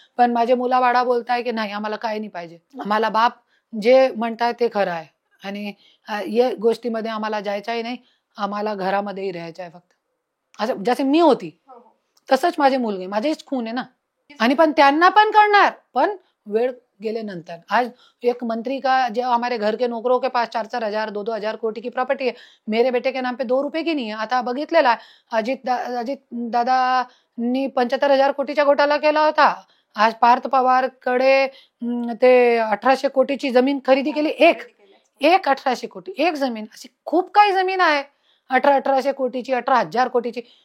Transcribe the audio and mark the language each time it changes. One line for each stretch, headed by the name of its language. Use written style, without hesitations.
Marathi: पण माझे मुलाबाळा बोलताय की नाही आम्हाला काय नाही पाहिजे, आम्हाला बाप जे म्हणताय ते खरं आहे आणि या गोष्टीमध्ये आम्हाला जायचंही नाही, आम्हाला घरामध्येही राहायचं आहे फक्त. असं जसे मी होती हो हो. तसंच माझी मुलगी माझीच खून आहे ना. आणि पण त्यांना पण करणार, पण वेळ गेल्यानंतर.
Hindi: आज एक मंत्री का जो हमारे घर के नौकरों के पास 4-4 हजार 2-2 हजार कोटी की प्रॉपर्टी है, मेरे बेटे के नाम पे 2 रुपये की नहीं है.
Marathi: आता बघितलेला आहे अजित दादांनी 75,000 कोटीचा घोटाळा केला होता. आज पार्थ पवारकडे ते 1,800 कोटीची जमीन खरेदी केली. एक 1,800 कोटी एक जमीन. अशी खूप काही जमीन आहे 1,800 कोटीची, 18,000 कोटीची.